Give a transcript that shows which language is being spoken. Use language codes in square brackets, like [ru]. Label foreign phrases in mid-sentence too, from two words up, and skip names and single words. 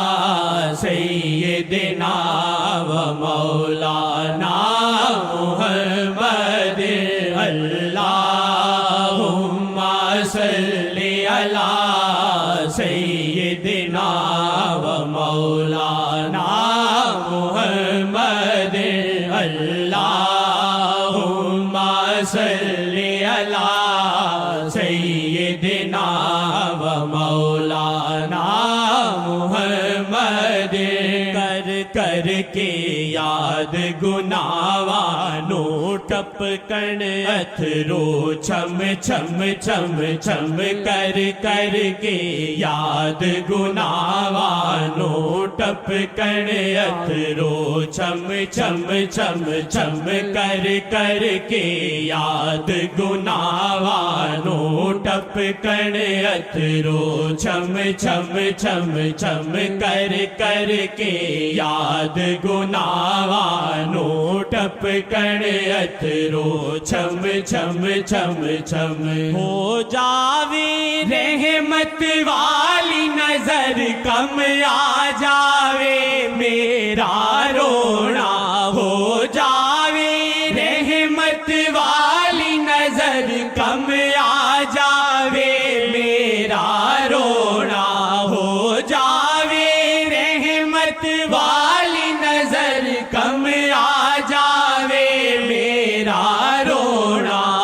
[ar] سیدنا و مولانا محمد اللہم صلی علی سیدنا و مولانا محمد اللہم صلی علی سیدنا و مولانا محمد [pa] کر کر کے یاد گناہوانو ٹپکن اتھرو چھم چھم چھم چھم کر کے یاد گناہوانو ٹپکن اتھرو چھم چھم چھم چھم کر کے یاد گناہوانو ٹپکن اتھرو چھم چھم چھم چھم کر کے یاد گناہوانو ٹپکن اتھرو چھم چھم چھم چھم ہو جاوے رحمت والی نظر کم آ جاوے میرا رونا ہو جاوے رحمت والی نظر کم آ جاوے میرا رونا ہو جاوے رحمت والی نظر کم آ جاوے میرا رونا